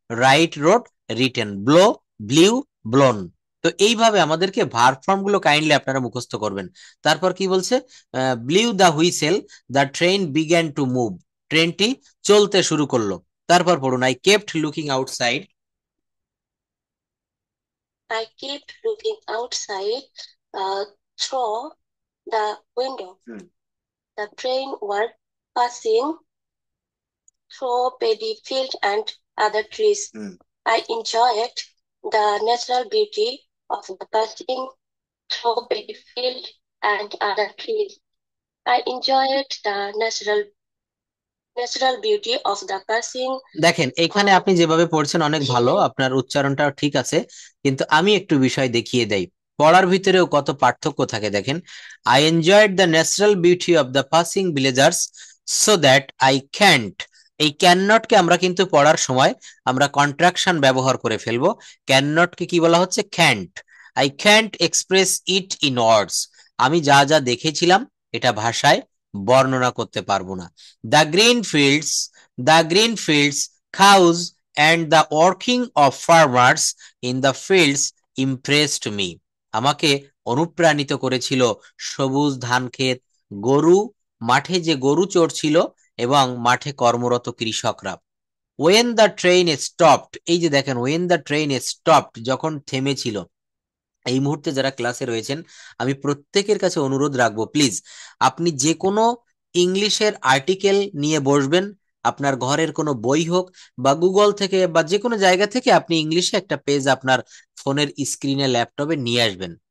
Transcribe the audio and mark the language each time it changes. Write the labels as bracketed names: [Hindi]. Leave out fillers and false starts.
[English] Write, wrote, written, blow, blew, blown. [Bangla] তো এইভাবে আমাদেরকে ভার্ব ফর্ম গুলো কাইন্ডলি আপনারা মুখস্থ করবেন। তারপর কি বলছে? [English] blew the whistle, the train began to move, [Bangla] ট্রেনটি চলতে শুরু করলো। তারপর পড়ুন, [English] I kept looking outside, I kept looking outside through the window. The train was passing through paddy field and other trees. I enjoyed the natural beauty of the passing through paddy field and other trees. I enjoyed the natural beauty of the passing. [Bangla] দেখেন এখানে আপনি যেভাবে পড়ছেন অনেক ভালো, আপনার উচ্চারণটাও ঠিক আছে, কিন্তু আমি একটু বিষয় দেখিয়ে দেই। পড়ার ভিতরেও কত পার্থক্য থাকে দেখেন। [English] I enjoyed the natural beauty of the passing villagers so that I can't, [Bangla] এই ক্যান নটকে আমরা কিন্তু পড়ার সময় আমরা কন্ট্রাকশন ব্যবহার করে ফেলবো। ক্যান নটকে কি বলা হচ্ছে? Can't. [English] I can't express it in words, [Bangla] আমি যা যা দেখেছিলাম এটা ভাষায় বর্ণনা করতে পারবো না। [English] The green fields, the green fields, cows, and the working of farmers in the fields impressed me. [Bangla] আমাকে অনুপ্রাণিত করেছিল সবুজ ধান ক্ষেত, গরু, মাঠে যে গরু চড়ছিল এবং মাঠে কর্মরত কৃষকরা। [English] when the train stopped, [Bangla] এই যে দেখেন [English] when the train stopped, [Bangla] যখন থেমেছিল। এই মুহূর্তে যারা ক্লাসে রয়েছেন আমি প্রত্যেকের কাছে অনুরোধ রাখবো, প্লিজ আপনি যে কোনো ইংলিশের আর্টিকেল নিয়ে বসবেন, আপনার ঘরের কোনো বই হোক বা গুগল থেকে বা যে কোনো জায়গা থেকে আপনি ইংলিশে একটা পেজ আপনার ফোনের স্ক্রিনে ল্যাপটপে নিয়ে আসবেন।